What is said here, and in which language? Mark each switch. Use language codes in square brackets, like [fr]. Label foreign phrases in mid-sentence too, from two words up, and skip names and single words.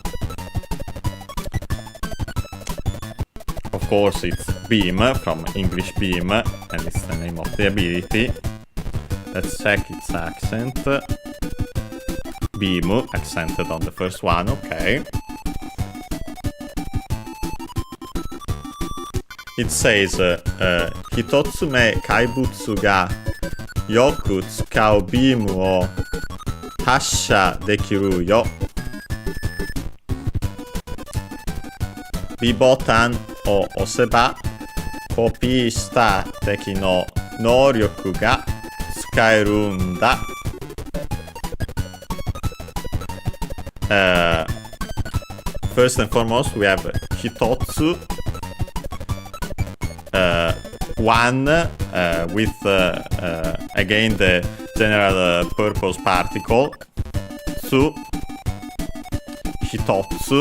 [en] Of course, it's beam from English beam, and it's the name of the ability. Let's check its accent. Beam, accented on the first one, okay. it says [ja] 一つ目怪物がよく使うビームを発射できるよ. B ボタンを押せばコピーした敵の能力が使えるんだ。 [en] First and foremost, we have hitotsu, one with again the general purpose particle, tsu, hitotsu.